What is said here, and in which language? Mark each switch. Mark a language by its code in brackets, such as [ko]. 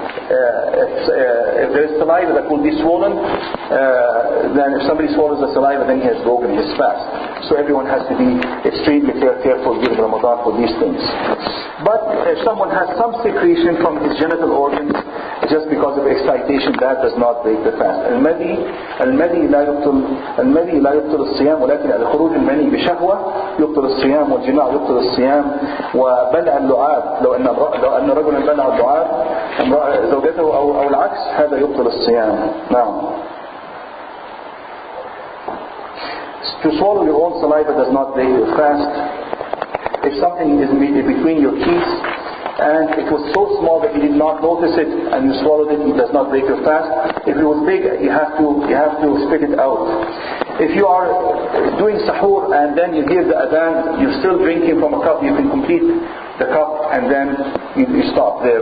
[en] If there is saliva that will be swollen, then if somebody swallows the saliva, then he has broken his fast. So everyone has to be extremely careful during Ramadan for these things. But if someone has some secretion from his genital organs, if just because of excitation, that does not break the fast. [ar] المني لا يبطل الصيام ولكن الخروج المني بشهوة يبطل الصيام، والجماع يبطل الصيام، وبلع اللعاب لو أن رجلا بلع اللعاب زوجته أو العكس هذا يبطل الصيام. نعم. [en] To swallow your own saliva does not break your fast. If something is between your teeth and it was so small that you did not notice it and you swallowed it, it does not break your fast. If it was big, you have to spit it out. If you are doing sahur and then you hear the adhan, you're still drinking from a cup, you can complete the cup and then you stop there.